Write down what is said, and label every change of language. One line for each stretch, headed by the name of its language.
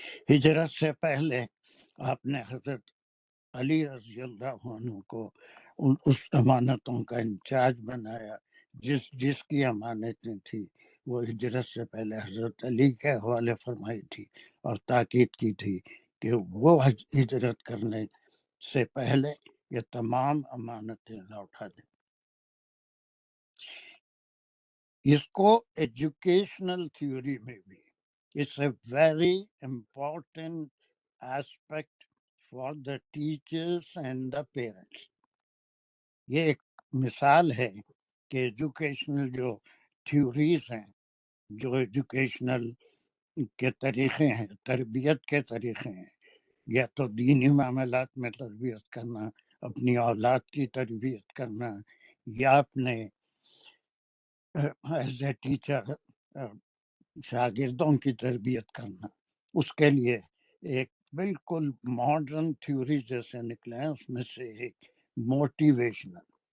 Urdu: ہجرت سے پہلے آپ نے حضرت علی رضی اللہ عنہ کو اس امانتوں کا انچارج بنایا. جس کی امانتیں تھی وہ ہجرت سے پہلے حضرت علی کے حوالے فرمائی تھی، اور تاکید کی تھی کہ وہ ہجرت کرنے سے پہلے یہ تمام امانتیں لوٹا دیں. اس کو ایجوکیشنل تھیوری میں بھی
English: it's a very important aspect for the teachers and the parents.
Urdu: یہ ایک مثال ہے کہ ایجوکیشنل جو تھیوریز ہیں، جو ایجوکیشنل کے طریقے ہیں، تربیت کے طریقے ہیں، یا تو دینی معاملات میں تربیت کرنا، اپنی اولاد کی تربیت کرنا یا اپنے ایز اے ٹیچر شاگردوں کی تربیت کرنا، اس کے لیے ایک بالکل ماڈرن تھیوری جیسے نکلے ہیں، اس میں سے ایک موٹیویشنل.